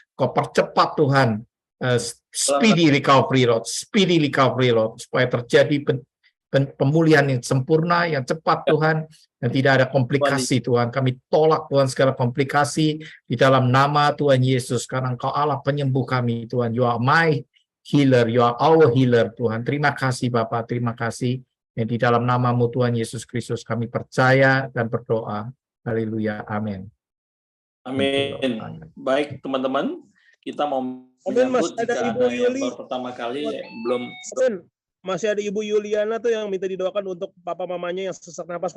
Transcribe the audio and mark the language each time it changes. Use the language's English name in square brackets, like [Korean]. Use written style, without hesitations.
[Indonesian] Kau percepat Tuhan [English] speedy recovery Lord, [Indonesian] supaya terjadi pemulihan yang sempurna, yang cepat Tuhan, dan tidak ada komplikasi Tuhan. Kami tolak Tuhan segala komplikasi di dalam nama Tuhan Yesus, karena Engkau Allah penyembuh kami Tuhan. [English] You are my healer, you are our healer Tuhan. [Indonesian] Terima kasih Bapa, terima kasih. Yang di dalam namamu Tuhan Yesus Kristus kami percaya dan berdoa. Haleluya, amin. Amin. Baik teman-teman, kita mau menyambut jika ada yang baru pertama kali belum. Masih ada Ibu Yuliana tuh yang minta didoakan untuk papa mamanya yang sesak napas.